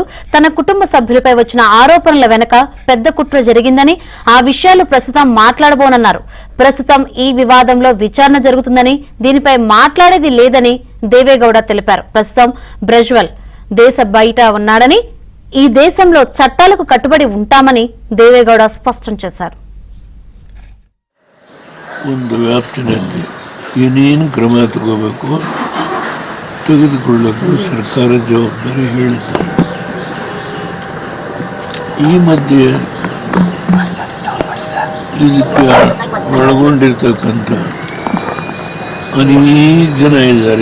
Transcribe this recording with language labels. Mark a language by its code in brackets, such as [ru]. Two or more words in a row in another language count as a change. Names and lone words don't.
[te] తన కుటుంబ సభ్యులపై వచ్చిన ఆరోపణల వెనుక పెద్ద కుట్ర జరిగిందని, ఆ విషయాలు ప్రస్తుతం మాట్లాడబోనన్నారు. ప్రస్తుతం ఈ వివాదంలో విచారణ జరుగుతుందని, దీనిపై మాట్లాడేది లేదని దేవేగౌడ తెలిపారు. ప్రస్తుతం ప్రజ్వల్ దేశ బయట ఉన్నాడని, ఈ దేశంలో చట్టాలకు కట్టుబడి ఉంటామని దేవేగౌడ స్పష్టం చేశారు. [kn] ಒಂದು ವ್ಯಾಪ್ತಿನಲ್ಲಿ ಏನೇನು ಕ್ರಮ ತಗೋಬೇಕು ತೆಗೆದುಕೊಳ್ಳಲು ಸರ್ಕಾರ ಜವಾಬ್ದಾರಿ ಹೇಳಿದ್ದಾರೆ. ಈ ಮಧ್ಯೆ ಇದಕ್ಕೆ ಒಳಗೊಂಡಿರ್ತಕ್ಕಂಥ ಅನೇಕ ಜನ ಇದ್ದಾರೆ.